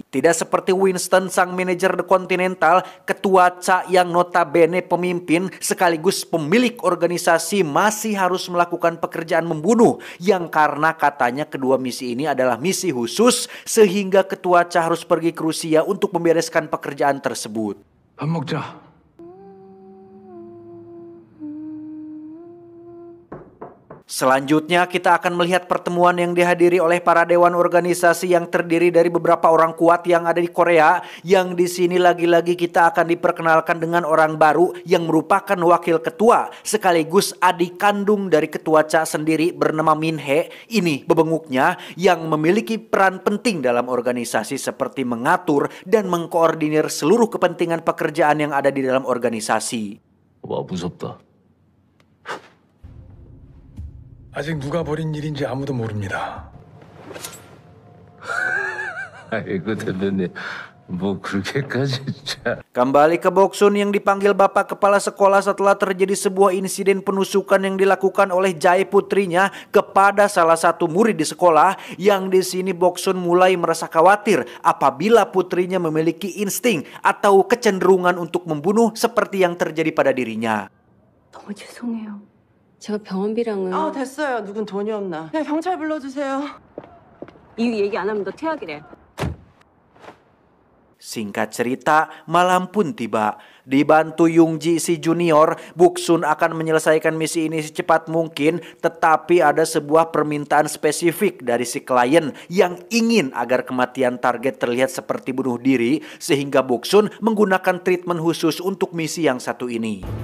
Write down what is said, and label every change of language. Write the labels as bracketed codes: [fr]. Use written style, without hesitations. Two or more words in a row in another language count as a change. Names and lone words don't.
[id] Tidak seperti Winston, sang manajer The Continental, Ketua Cha yang notabene pemimpin sekaligus pemilik organisasi masih harus melakukan pekerjaan membunuh, yang karena katanya kedua misi ini adalah misi khusus sehingga Ketua Cha harus pergi ke Rusia untuk membereskan pekerjaan tersebut. [ko] 밥 먹자. [id] Selanjutnya kita akan melihat pertemuan yang dihadiri oleh para dewan organisasi yang terdiri dari beberapa orang kuat yang ada di Korea, yang di sini lagi-lagi kita akan diperkenalkan dengan orang baru yang merupakan wakil ketua sekaligus adik kandung dari Ketua Cha sendiri bernama Min Hee. Ini bebenguknya yang memiliki peran penting dalam organisasi seperti mengatur dan mengkoordinir seluruh kepentingan pekerjaan yang ada di dalam organisasi. [ko] 와, 무섭다. 아직 누가 벌인 일인지 아무도 모릅니다. 아이고, 대표님. 뭐 그렇게까지 진짜. [id] Kembali ke Boksun yang dipanggil Bapak Kepala Sekolah setelah terjadi sebuah insiden penusukan yang dilakukan oleh Jae putrinya kepada salah satu murid di sekolah, yang di sini Boksun mulai merasa khawatir apabila putrinya memiliki insting atau kecenderungan untuk membunuh seperti yang terjadi pada dirinya. [ko] 너무 죄송해요. 제가 병원비랑은 됐어요. 누군 돈이 없나. 그냥 경찰 불러주세요. 이유 얘기 안 하면 너 퇴학이래. [id] Singkat cerita, malam pun tiba. Dibantu Youngji si junior, Boksun akan menyelesaikan misi ini secepat mungkin, tetapi ada sebuah permintaan spesifik dari si klien yang ingin agar kematian target terlihat seperti bunuh diri, sehingga Boksun menggunakan treatment khusus untuk misi yang satu ini.